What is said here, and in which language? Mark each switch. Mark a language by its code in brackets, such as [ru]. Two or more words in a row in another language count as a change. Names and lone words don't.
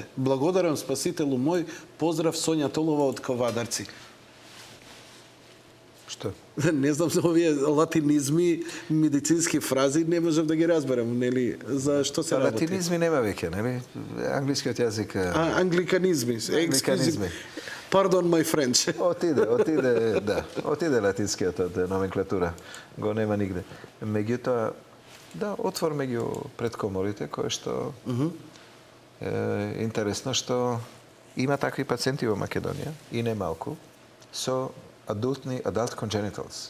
[mk] Благодарам спасителу мој, поздрав Сонја Толова од Ковадарци. Што? Не знам за овие латинизми, медицински фрази, не можам да ги разберам, нели, за што се работи. Латинизми нема веќе, нели? Англискиот јазик... Англиканизми. Англиканизми. [en] Pardon my French. [mk] Отиде латинскиот од номенклатура. Го нема нигде. Меѓутоа, да, отворме ги пред коморите, кое што интересно што има такви пациенти во Македонија, и не малку, со [en] adult congenitals.